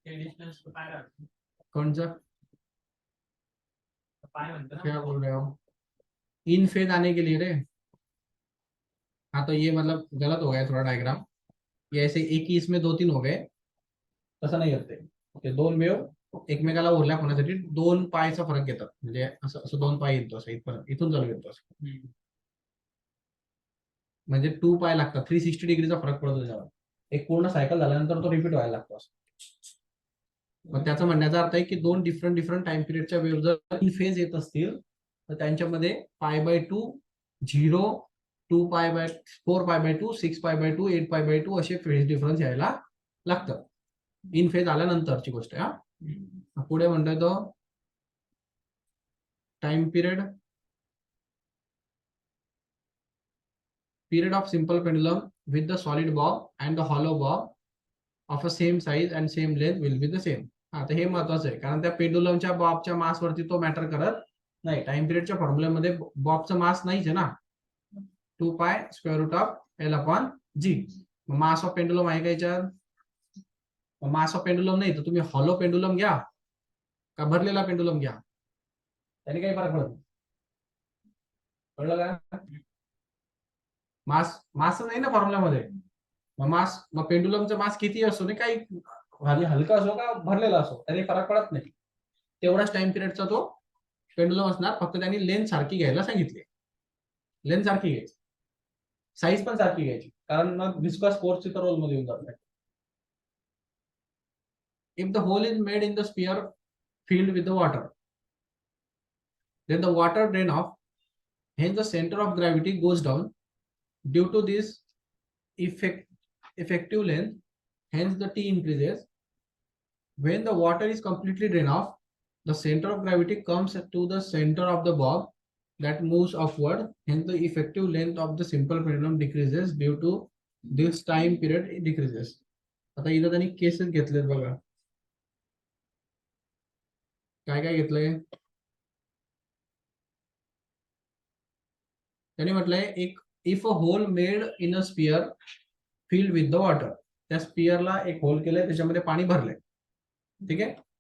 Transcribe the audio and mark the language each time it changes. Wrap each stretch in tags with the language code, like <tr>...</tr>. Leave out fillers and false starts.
<hi>कौन सा क्या बोल रहे हो? इन फेज आने के लिए रे। हाँ, तो ये मतलब गलत हो गया थोड़ा डायग्राम, ये ऐसे एक ही इसमें दो तीन हो गए, ऐसा नहीं करते। ये दो वेव</hi> <mr>एकमेकाला ओव्हरलॅप होण्यासाठी 2 पायचा फरक घेतात. म्हणजे असं असं 2 पाय येतो असं इथपर्यंत, इथून चालू येतो असं. म्हणजे 2 पाय लागतात. 360 डिग्रीचा फरक पडतो त्याच्यावर. एक पूर्ण सायकल झाल्यानंतर तो रिपीट व्हायला लागतो असं. मग त्याचा म्हणण्याचा अर्थ आहे की 2 डिफरंट टाइम पिरियडच्या वेव्ह जर इन फेज येत असतील तर त्यांच्यामध्ये π/2, 0, 2π/, 4π/2, 6π/2, 8π/2 असे फेज डिफरन्स यायला लागतं. इन फेज आल्यानंतरची गोष्ट आहे. हा पुढे म्हणतोय तो</mr> <en>Time period of simple pendulum with the solid bob and the hollow bob of a same size and same length will be the same.</en> <mr>आता हे महत्वाचं आहे कारण त्या पेंडुलमच्या बॉबच्या मास वरती तो मॅटर करत नाही. टाइम पिरियडच्या फॉर्म्युल्यामध्ये बॉबचं मास नाहीच आहे ना. 2π√L/g. मास ऑफ पेंडुलम आहे का याच्यात? मास ऑफ पेंडुलम नाही तर तुम्ही हॉलो पेंडुलम घ्या का भरलेला पेंडुलम घ्या, त्याने काही फरक पडत नाही. कळलं का? मास नाही ना फॉर्म्युल्यामध्ये. मग पेंडुलमचा मास किती असो नाही काही हलका असो का भरलेला असो त्याने फरक पडत नाही. तेवढाच टाइम पिरियडचा तो पेंडुलम असणार. फक्त त्यांनी लेंथ सारखी घ्यायला सांगितले. लेंथ सारखी घ्यायची, साईज पण सारखी घ्यायची कारण मग विस्कस फोर्सची तर रोल मध्ये येऊन जात.</mr> <en>If the hole is made in the sphere filled with the water, then the water drain off, hence the center of gravity goes down. Due to this effective length, hence the T increases. When the water is completely drained off, the center of gravity comes to the center of the bob that moves upward. Hence the effective length of the simple pendulum decreases due to this time period decreases.</en> <mr>आता इथं त्यांनी cases घेतलेत बघा. काय काय घेतलंय त्यांनी म्हटलंय एक</mr> <en>If a hole made in a sphere filled with the water.</en> <mr>त्या स्पियरला एक होल केलंय त्याच्यामध्ये पाणी भरलंय. ठीक आहे.</mr>